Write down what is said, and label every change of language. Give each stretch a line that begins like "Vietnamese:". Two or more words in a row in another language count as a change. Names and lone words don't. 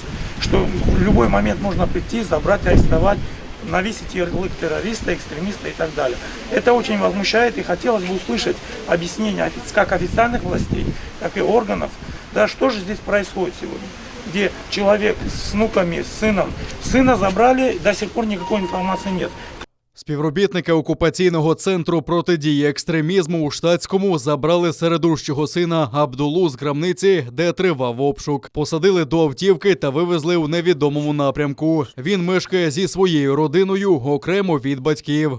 Russian: Что в любой момент можно прийти, забрать, арестовать, навесить ярлык террориста, экстремиста и так далее. Это очень возмущает, и хотелось бы услышать объяснение как официальных властей, так и органов, да, что же здесь происходит сегодня, где человек с внуками, с сыном, сына забрали, до сих пор никакой информации нет.
Ukrainian: Співробітники окупаційного центру протидії екстремізму у Штатському забрали середущого сина Абдулу з крамниці, де тривав обшук. Посадили до автівки та вивезли у невідомому напрямку. Він мешкає зі своєю родиною окремо від батьків.